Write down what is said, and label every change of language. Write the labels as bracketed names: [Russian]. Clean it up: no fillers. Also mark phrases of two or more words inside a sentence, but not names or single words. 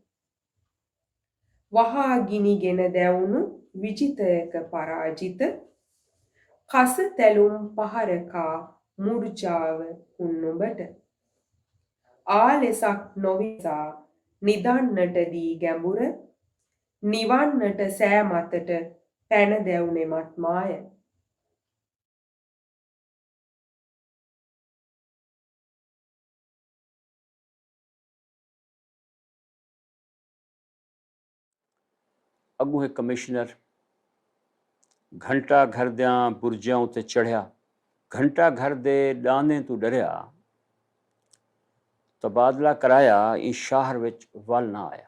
[Sinhala] වහා ගිනිගෙන දැවුණු විජිතයක පරාජිත කස තැලුම් පහරකා මුර්ජාව උන්නුඹට ආලෙසක් නොවිසා නිදන්නට දී ගැඹුර නිවන්නට සෑ මතට පැන දැවුනෙමත් මාය. [Punjabi] ਅਗੂ ਹੈ ਕਮਿਸ਼ਨਰ ਘੰਟਾ ਘਰ ਦੀਆਂ ਬੁਰਜੀਆਂ ਉੱਤੇ ਚੜ੍ਹਿਆ, ਘੰਟਾ ਘਰ ਦੇ ਦਾਣੇ ਤੋਂ ਡਰਿਆ, ਤਬਾਦਲਾ ਕਰਾਇਆ ਇਸ ਸ਼ਹਿਰ ਵਿਚ ਵੱਲ ਨਾ ਆਇਆ।